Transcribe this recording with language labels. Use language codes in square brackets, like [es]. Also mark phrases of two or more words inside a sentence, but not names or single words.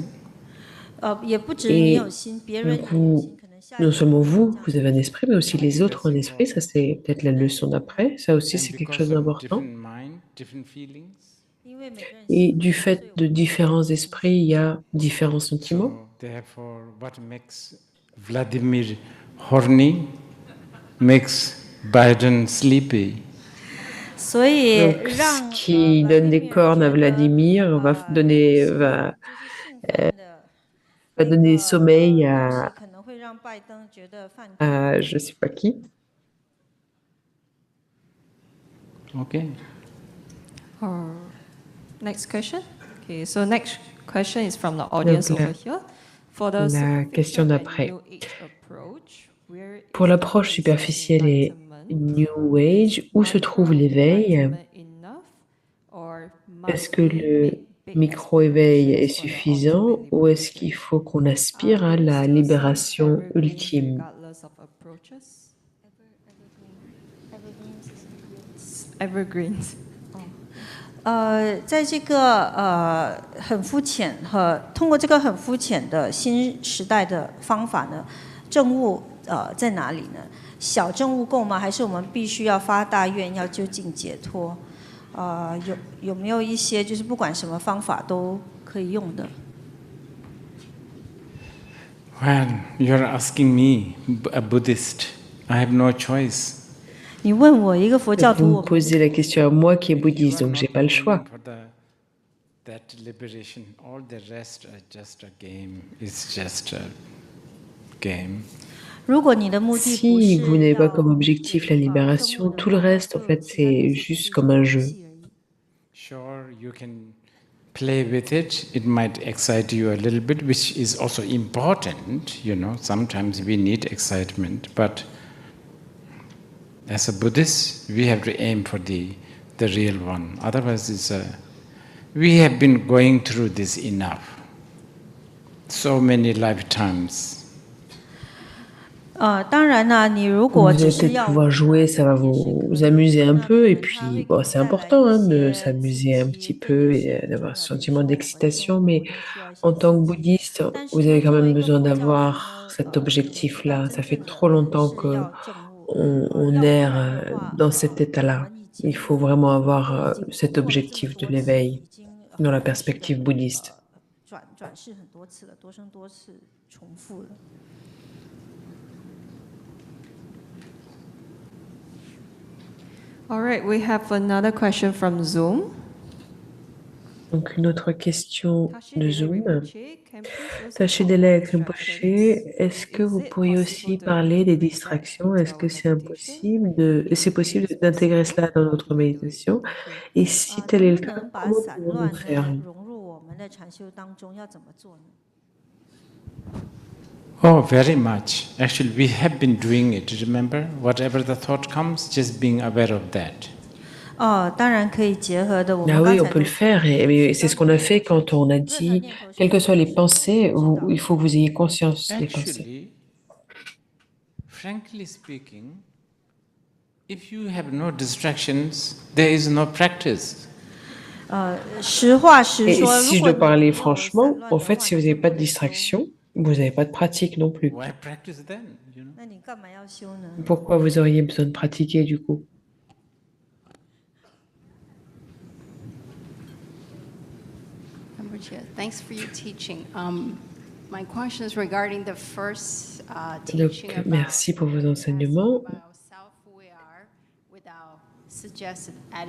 [zh] 也不止你有 [fr] Et [zh] 心，别 [fr] du [zh] 人也有 [fr] coup, [zh] 心，可能下一 [fr] non [zh] 个 [fr] seulement [zh] 人也有 [fr] vous, [zh] 这样 [fr] vous [zh] 的 [fr] avez un [zh] 心。 [fr] esprit, mais aussi les autres ont [en] That's [fr] un esprit. Ça, [en] important. [fr] c'est peut-être la leçon d'après. Ça aussi, [en] And [fr] c'est quelque chose [en] because of [fr] d'important. [en] different mind, different feelings, [zh] 因为每个人 [fr] Et [zh] 心 [fr] du [zh] 不一样，所 [fr] fait [zh] 以我 [fr] de [zh] 们才有 [fr] différents [zh] 不同的 [fr] esprits, [zh] 心。 [fr] il y a différents sentiments. [en] so therefore, what makes Vladimir horny makes Biden sleepy. [zh] 所以 [fr] Donc, ce [zh] 让 [fr] qui donne des [zh] Vladimir [fr] cornes à [zh] 觉得 Vladimir 就是兴奋的 [fr] va [zh] 那 [fr] donner [zh] 个 [fr] sommeil [zh] 东西，可能会让拜登觉得犯困。 [fr] à je sais pas qui. [en] Okay. Next question. Okay, so next question is from the audience [fr] Donc, [en] over here. For the [fr] la question [en] superficial and [fr] d'après. [en] new age approach, where [fr] Pour [en] is the [fr] l'approche [en] place of [fr] superficielle et [en] enlightenment? [fr] New Age, où se trouve l'éveil? [en] Micro-enlightenment enough, or [fr] Est-ce [en] must [fr] que [en] we [fr] le [en] make big [fr] micro-éveil est [en] aspirations for the ultimate [fr] suffisant ou est-ce [en] liberation? [fr] qu'il faut qu'on aspire à [en] There is [fr] la [en] still some [fr] libération [en] evergreens [fr] ultime? [en] regardless of approaches. Evergreens. [zh] 在这个很肤浅和通过这个很肤浅的新时代的方法呢，证悟在哪里呢？小证悟够吗？还是我们必须要发大愿，要究竟解脱？有没有一些就是不管什么方法都可以用的？ [en] Well, you're asking me, a Buddhist. I have no choice. [zh] 你问我一个佛教 [fr] Vous [zh] 徒， [fr] me [zh] 我 [fr] posez la question à moi qui est [en] You [fr] bouddhiste, [en] are [fr] donc j'ai [en] not [fr] pas le [en] aiming [fr] choix. [en] for that liberation. All the rest are just a game. It's just a game. [zh] 如果你的目的不 [fr] Si vous [zh] 是 [fr] n'avez pas [zh] 要 [fr] comme objectif la [zh] 证悟 [fr] libération, [zh] 的 [fr] tout le [zh] 话， [fr] reste, en [zh] 就 [fr] fait, [zh] 其他东 [fr] c'est [zh] 西只 [fr] juste [zh] 是 [fr] comme [zh] 个 [fr] un [zh] 游 [fr] jeu. [zh] 戏而已。 [en] Sure, you can play with it. It might excite you a little bit, which is also important. Sometimes we need excitement, but as a Buddhist, we have to aim for the real one. Otherwise, we have been going through this enough. So many lifetimes. [zh] 当然呢，你如 [fr] Vous [zh] 果 [fr] allez [zh] 只是 [fr] peut-être [zh] 要 [fr] pouvoir [zh] 玩 [fr] jouer, [zh] 呢， [fr] ça va [zh] 也是 [fr] vous [zh] 可以。 [fr] amuser un [zh] 那可 [fr] peu, et [zh] 能它会 [fr] puis [zh] 给 [fr] bon, [zh] 你 [fr] c'est [zh] 带来 [fr] important [zh] 一 [fr] hein, de [zh] 些刺 [fr] s'amuser un [zh] 激， [fr] petit [zh] 对你 [fr] peu [zh] 是 [fr] et [zh] 很重 [fr] d'avoir [zh] 要 [fr] ce [zh] 的。有时 [fr] sentiment [zh] 候我们生 [fr] d'excitation, [zh] 活 [fr] mais [zh] 都需要一些 [fr] en [zh] 刺 [fr] tant que [zh] 激。 [fr] bouddhiste, [zh] 但 [fr] vous [zh] 是呢， [fr] avez quand [zh] 作为 [fr] même [zh] 一个 [fr] besoin [zh] 佛教徒 [fr] d'avoir [zh] 呢， [fr] cet [zh] 我们知道 [fr] objectif-là. [zh] 真 [fr] Ça fait [zh] 正的 [fr] trop [zh] 还 [fr] longtemps [zh] 是 [fr] que [zh] 要证悟。 [fr] on [zh] 要不 [fr] erre [zh] 然的话， [fr] dans cet [zh] 我 [fr] état-là. [zh] 们已经 [fr] Il faut vraiment [zh] 都 [fr] avoir [zh] 已经 [fr] cet [zh] 突破了这么 [fr] objectif de [zh] 多次， [fr] l'éveil [zh] 已经 [fr] dans la [zh] 反复的 [fr] perspective bouddhiste. [zh] 转世很多次了，多生多次重复了。 [en] All right, we have another question from Zoom. [fr] Donc une autre question de Zoom. Tâchez Delek Rinpoche, est-ce que vous pourriez aussi parler des distractions? Est-ce que c'est possible d'intégrer cela dans notre méditation? Et si tel est [zh] 能 [fr] le [zh] 不 [fr] cas, [zh] 能把 [fr] comment [zh] 散 [fr] pouvons-nous [zh] 乱 [fr] faire? [zh] 呢融入我们的禅修当中？要怎么做呢？ [en] Oh, very much. Actually, we have been doing it. Remember, whatever the thought comes, just being aware of that. [zh] 当然可以结合的。我 [fr] Ah [zh] 们 [fr] oui, [zh] 刚 [fr] on [zh] 才 [fr] peut [zh] 都 [fr] le faire, mais c'est ce qu'on a fait quand on a [zh] 任何 [fr] dit, [zh] 念头 [fr] quelles que [zh] 升 [fr] soient [zh] 起 [fr] les [zh] 的时候， [fr] pensées, [zh] 知道 [fr] il faut que vous ayez conscience des pensées. [en] Actually, frankly speaking, if you have no distractions, there is no practice. [zh] 实话实 [fr] Et [zh] 说， [fr] si [zh] 如 [fr] je [zh] 果 [fr] dois [zh] 你 [fr] parler [zh] 没有散 [fr] franchement, [zh] 乱 [fr] en [zh] 的 [fr] fait, [zh] 话， [fr] si vous [zh] 你就 [fr] n'avez [zh] 不 [fr] pas de [zh] 能修。 [fr] distraction, vous n'avez pas de pratique non plus. [en] Why practice then? [zh] 那你干嘛要修呢？ [fr] Pourquoi vous auriez besoin de pratiquer du coup? [en] Thanks for your teaching. My question is regarding the first [fr] Donc, [en] teaching about [fr] merci pour vos [en] asking [fr] enseignements. [en] about self-aware without suggested attitude.